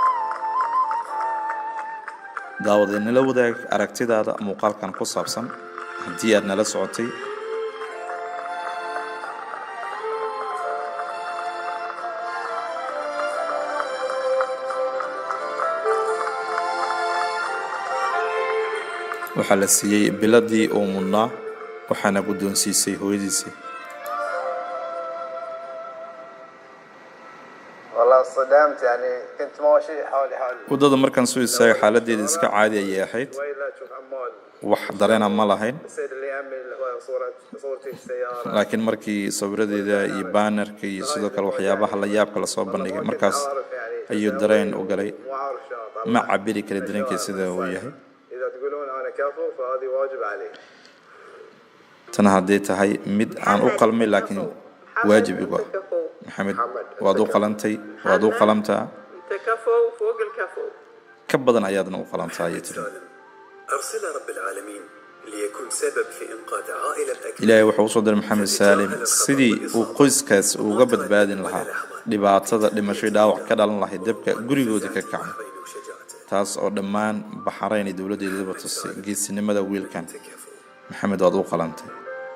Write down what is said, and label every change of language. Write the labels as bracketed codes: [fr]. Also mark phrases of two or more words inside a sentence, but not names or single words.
[so] daawadeenala wadaag aragtidaada muuqaalkan ku saabsan haddii aad nala socotay waxaa la siiyey biladii uu mudnaa waxaana guddoonsiisay hooyadiisii. [ar] والله صدمت يعني كنت ماشي حالي [so] waddada markaan soo istaagay xaaladeeda iska caadi ayay ahayd, [ar] ويلا تشوف عمال [so] wax dareena ma lahayn. [ar] السيد اللي يعمل صورتي في السيارة [so] laakiin markii sawiradeeda iyo baanerka iyo sidoo kale waxyaabaha la yaabka la soo bandhigay markaas ayuu dareen u galay. [ar] مو عارف شاطر [so] ma cabiri kara dareenkiisa sida uu yahay. [ar] إذا تقولون أنا كفو فهذه واجب علي [so] tan hadday tahay mid aan u qalmay laakiin waajib igu ah. maxamed waad u qalantay, waad u qalamtaa, [ar] انت كفو فوق الكفو. [so] ka badan ayaadna u qalantaa ayay tiri. [ar] سالم أرسل رب العالمين ليكون سبب في إنقاذ عائلة أكرم. [so] ilaahay wuxuu u soo diray maxamed saalim sidii uu qoyskaas uga badbaadin lahaa dhibaatada dhimasho dhaawac ka dhalan lahayd dabka gurigooda ka kacay, [ar] بحرين وشجاعته [so] taas oo dhammaan baxarayn dowladdeedaba tusay geesinimada wiilkan. [ar] كفو. [so] maxamed waad u qalantay.